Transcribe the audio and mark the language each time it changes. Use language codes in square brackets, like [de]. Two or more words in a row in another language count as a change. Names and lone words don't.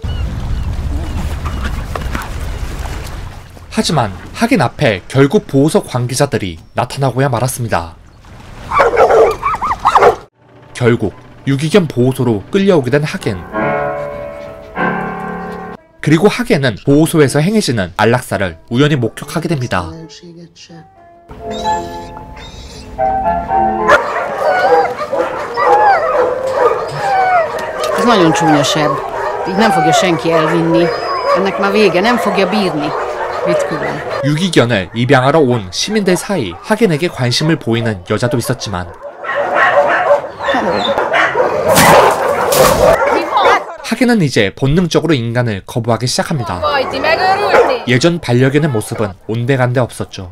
[ko] 하지만 하겐 앞에 결국 보호소 관계자들이 나타나고야 말았습니다. 결국 유기견 보호소로 끌려오게 된 하겐. 그리고 하겐은 보호소에서 행해지는 안락사를 우연히 목격하게 됩니다. [hu] Ez nagyon csúnya seb. Így nem fogja senki elvinni. Ennek már vége, nem fogja bírni. Vidd külön. [ko] 유기견을 입양하러 온 시민들 사이 하겐에게 관심을 보이는 여자도 있었지만 하겐은 이제 본능적으로 인간을 거부하기 시작합니다. 예전 반려견의 모습은 온데간데 없었죠.